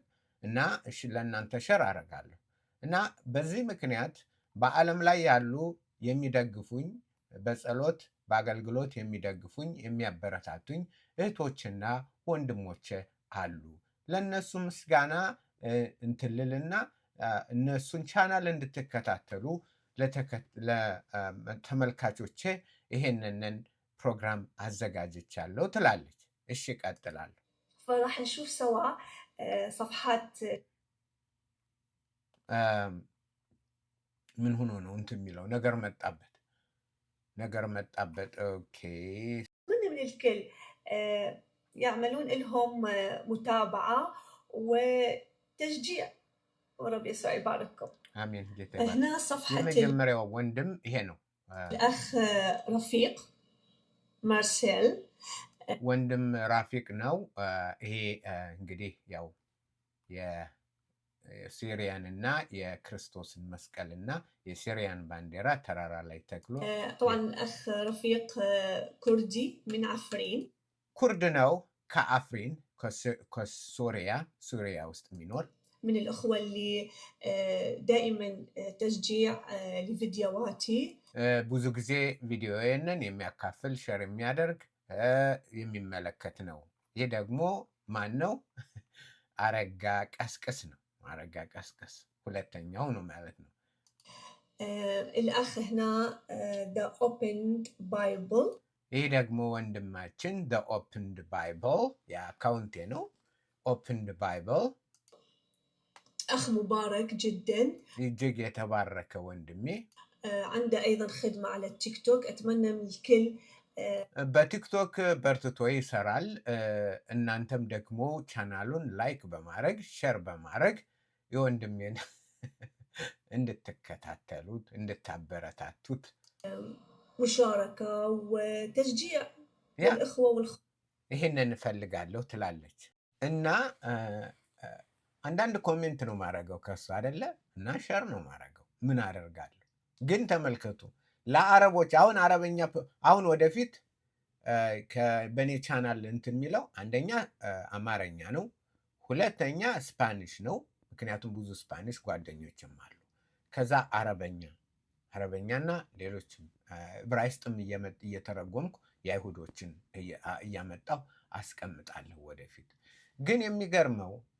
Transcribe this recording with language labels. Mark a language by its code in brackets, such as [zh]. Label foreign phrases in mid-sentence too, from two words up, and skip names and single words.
[am] እና እሺ ለእናንተ ሸር አደርጋለሁ። እና በዚህ ምክንያት በዓለም ላይ ያሉ የሚደግፉኝ በጸሎት በአገልግሎት የሚደግፉኝ የሚያበረታቱኝ እህቶችና ወንድሞቼ አሉ። ለእነሱ ምስጋና እንትልልና እነሱን ቻናል እንድትከታተሉ ለተመልካቾቼ ይሄንን ፕሮግራም አዘጋጅቻለሁ ትላለች። እሺ እቀጥላለሁ። [ar] فراح نشوف سوا صفحات [am] ምን ሆኖ ነው እንትን የሚለው ነገር መጣበት። ኦኬ [ar] من الكل يعملون لهم متابعة وتشجيع ورب يسوع يبارككم. [am] አሜን። ጌታ [ar] هنا صفحة [am] የመጀመሪያው ወንድም ይሄ ነው። [ar] الأخ رفيق مارسيل [am] ወንድም ራፊቅ ነው። ይሄ እንግዲህ ያው የሲሪያን እና የክርስቶስን መስቀል እና የሲሪያን ባንዲራ ተራራ ላይ ተክሎ [ar] طبعا الأخ رفيق كردي من عفرين [am] ኩርድ ነው ከአፍሪን ሱሪያ ውስጥ የሚኖር [ar] من الأخوة اللي دائما تشجيع لفيديوهاتي [am] ብዙ ጊዜ ቪዲዮዬንን የሚያካፍል ሸር የሚያደርግ የሚመለከት ነው። ይህ ደግሞ ማን ነው? አረጋ ቀስቅስ ነው። አረጋ ቀስቅስ ሁለተኛው ነው ማለት ነው። [ar] الأخ هنا The Opened Bible [am] ይህ ደግሞ ወንድማችን The Opened Bible የአካውንቴ ነው። Opened Bible [ar] أخ مبارك جدا [am] እጅግ የተባረከ ወንድሜ [ar] عنده أيضا خدمة على التيك توك. أتمنى من الكل [am] በቲክቶክ በርትቶ ይሰራል። እናንተም ደግሞ ቻናሉን ላይክ በማድረግ ሸር በማድረግ የወንድሜን እንድትከታተሉት እንድታበረታቱት [ar] مشاركة وتشجيع للإخوة والأخوات [am] ይሄንን እፈልጋለሁ ትላለች። እና አንዳንድ ኮሜንት ነው ማድረገው ከሱ አይደለ? እና ሸር ነው ማድረገው። ምን አደርጋለሁ? ግን ተመልከቱ ለአረቦች አሁን አረበኛ አሁን ወደፊት በእኔ ቻናል እንትን የሚለው አንደኛ አማርኛ ነው፣ ሁለተኛ ስፓኒሽ ነው። ምክንያቱም ብዙ ስፓኒሽ ጓደኞችም አሉ። ከዛ አረበኛና ሌሎችም ዕብራይስጥም እየተረጎምኩ የአይሁዶችን እያመጣሁ አስቀምጣለሁ ወደፊት። ግን የሚገርመው